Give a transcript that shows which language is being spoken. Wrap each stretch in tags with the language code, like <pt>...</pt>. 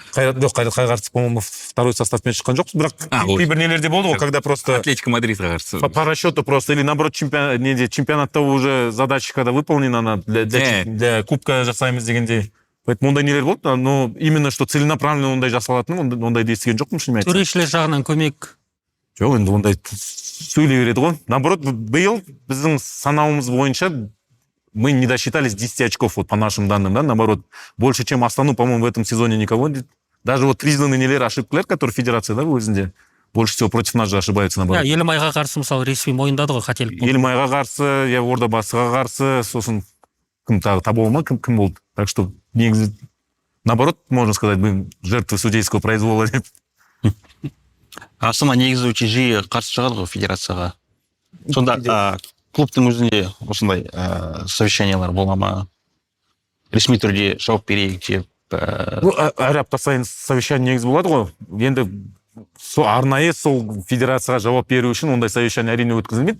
<kk>Қайратқа қарсы,</kk> <ru>по-моему, второй</ru> <kk>составпен шыққан жоқпыз, бірақ кейбір нелерде болды ғой,</kk> <ru>когда просто</ru> <kk>Атлетико Мадридқа қарсы.</kk> <ru>По расчету просто, или наоборот, чемпионатта уже задача, когда выполнена, для кубка</ru> <kk>жасаймыз дегенде.</kk> <ru>Поэтому</ru> <kk>ондай нелер болды,</kk> <ru>но именно что целенаправленно</ru> <kk>ондай жасалатын, ондайды естіген жоқпын, шынымен айтсам. Төрешілер жағынан көмек. Жоқ, енді ондай сөйлей береді ғой.</kk> <ru>Наоборот,</ru> <kk>биыл біздің санауымыз бойынша</kk> <ru>мы не досчитались 10 очков, вот по нашим данным, да, наоборот, больше, чем Астану, по-моему, в этом сезоне никого. Даже вот признанные нелер ошибкалар, которые федерация, да, өзінде, больше всего против нас же ошибаются, наоборот.</ru> <kk>Елімайға қарсы, мысалы, ресми мойындады ғой, қателік. Елімайға қарсы, Ордабасыға қарсы, сосын кім тағы табуы ма, кім болды.</kk> <ru>Так что, негізі, наоборот, можно сказать, мы жертвы судейского произвола деп.</ru> <kk>Астана негізі өте жиі қарсы шығады ғой федерацияға. Сонда клубтың өзінде осындай совещаниялар бола ма? Ресми түрде жауап берейік деп. Әр апта сайын совещание негізі болады ғой. Енді арнайы сол федерацияға жауап беру үшін ондай совещание әрине өткізілмейді,</kk>